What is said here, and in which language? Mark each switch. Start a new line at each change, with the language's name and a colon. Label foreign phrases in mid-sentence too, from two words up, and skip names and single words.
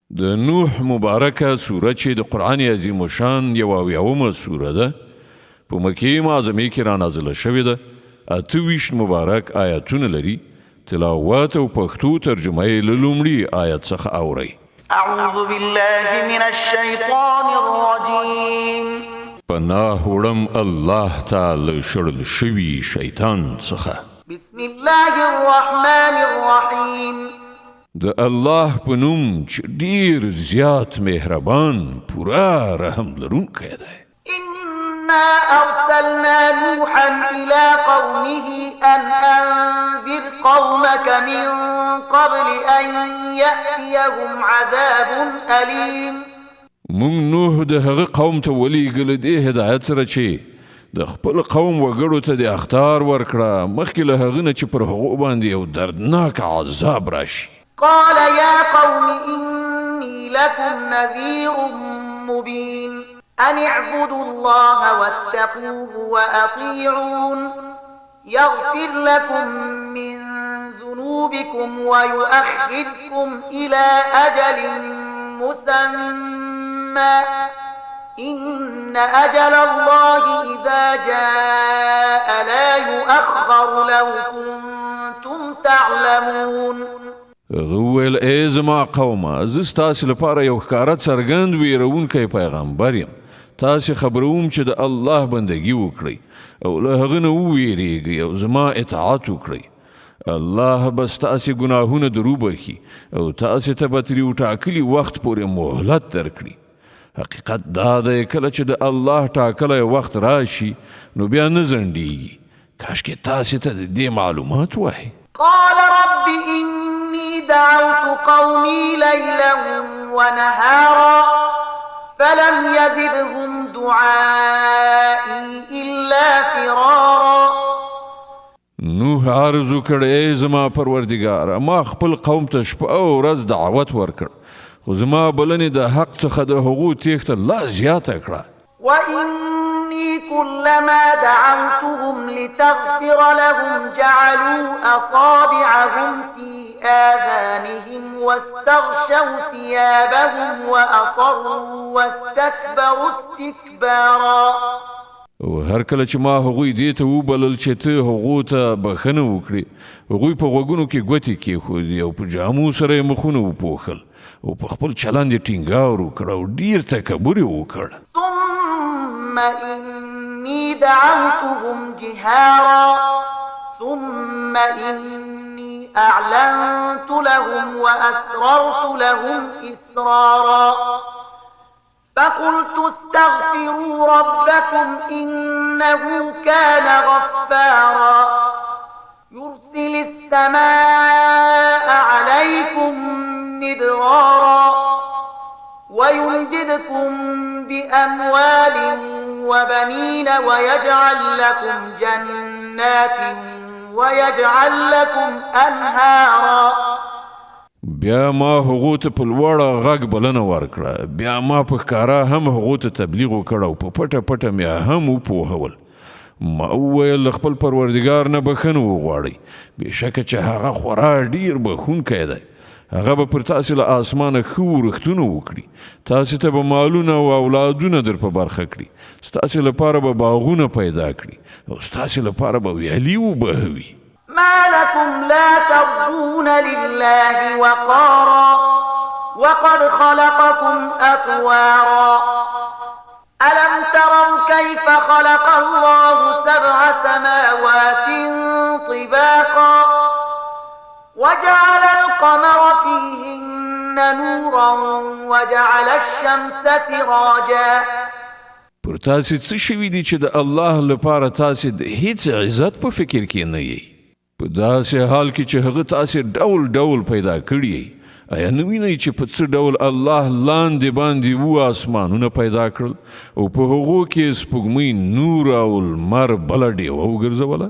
Pashto: د نوح مبارکه سوره چې د قرآن عظیم شان یوه اویاومه سوره ده په مکې معظمې کې رانازله شوې ده. 28 مبارک آیاتونه لري. تلاوت او پښتو ترجمه یې له لومړي آیت څخه اورئ.
Arabic: اعوذ بالله من الشیطان الرجیم.
Pashto: پناه وړم الله تعالی شړل شوي شیطان څخه.
Arabic: بسم الله الرحمن الرحیم.
Pashto: د الله په نوم چې ډیر زیات مهربان پورا رحم لرونکی دی.
Arabic: إنا أرسلنا نوحا إلى قومه أن أنذر قومك من قبل أن يأتيهم عذاب أليم.
Pashto: مونږ نوح د هغه قوم ته ولېږل دې هدایت سره چې د خپل قوم وګړو ته د اخطار ورکړه مخکې له هغه نه چې پر هغو باندې یو دردناک عذاب راشي.
Arabic: قال يا قوم إني لكم نذير مبين أن اعبدوا الله واتقوه وأطيعون يغفر لكم من ذنوبكم ويؤخركم إلى أجل مسمى إن أجل الله إذا جاء لا يؤخر لو كنتم تعلمون.
Pashto: ویل ای زما قومه زه ستاسې لپاره یو ښکاره څرګند ویرونکی پیغمبر یم. تاسې خبروم چې د الله بندګي وکړئ او له هغه نه وویریږئ او زما اطاعت وکړئ. الله به ستاسې ګناهونه دروبخي او تاسې ته به ترې ټاکلي وخت پورې مهلت درکړي. حقیقت دا دی کله چې د الله ټاکلی وخت راشي نو بیا نه ځنډیږي. کاشکې تاسې ته د دې معلومات وایي.
Arabic: قال رب إني دعوت قومي ليلا ونهارا فلم يزدهم دعائي إلا فرارا.
Pashto: نوح عرض وکړ ای زما پروردګاره ما خپل قوم ته شپه او ورځ دعوت ورکړ خو زما بلنې د حق څخه د هغو تیښته لا زیاته کړه.
Arabic: وإني كلما دعوتهم لتغفر لهم جعلوا أصابعهم في آذانهم واستغشوا ثيابهم وأصروا واستكبروا استكبارا.
Pashto: او هر کله چې ما هغوی دې ته وبلل چې ته هغو ته بخښنه وکړي هغوی په غوږونو کې ګوتې کېښودې او په جامو سره یې مخونه وپوښل او په خپل چلند یې ټینګار وکړ او ډیر تکبر یې وکړ.
Arabic: ثم إني دعوتهم جهارا ثم إني أعلنت لهم وأسررت لهم إسرارا فقلت استغفروا ربكم إنه كان غفارا يرسل السماء عليكم مدرارا ويمددكم بأموال وبنين ويجعل لكم جنات ويجعل لكم أنهارا.
Pashto: بیا ما هغو ته په لوړه غږ بلنه ورکړه. بیا ما په ښکاره هم هغو ته تبلیغ وکړ او په پټه پټه مې هم وپوهول. ما وویل له خپل پروردګار نه بخښنه وغواړئ بېشکه چې هغه خورا ډیر بخښونکی دی. هغه به پر تاسې له آسمانه ښه ورښتونه وکړي. تاسې ته به مالونه او اولادونه در په برخه کړي. ستاسې لپاره به باغونه پیدا کړي او ستاسې لپاره به ویالې وبهوي.
Arabic: ما لكم لا ترجون لله وقارا وقد خلقكم أطوارا ألم تروا كيف خلق الله 7 سماوات طباقا وجعل القمر فيهن نورا وجعل الشمس سراجا.
Pashto: پر تاسې څه شوي دي چې د الله لپاره تاسې د هیڅ عزت په فکر کې نه یئ په داسې حال کې چې هغه تاسې ډول ډول پیدا کړي یئ. آیا نه وینئ چې په څه ډول الله لاندې باندې 7 آسمانونه پیدا کړل او په هغو کې سپوږمۍ نور او لمر بله ډیوه وګرځوله.